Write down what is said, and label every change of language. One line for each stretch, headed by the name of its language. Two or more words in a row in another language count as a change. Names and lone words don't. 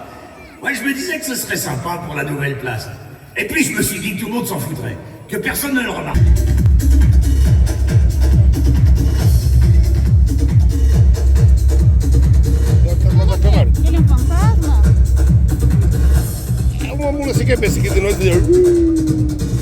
French: Ouais, je me disais que ce serait sympa pour la nouvelle place. Et puis je me suis dit que tout le monde s'en foutrait, que personne ne le remarque.
Portuguese: Ele é um fantasma? É uma mula assim que pensa que de noite.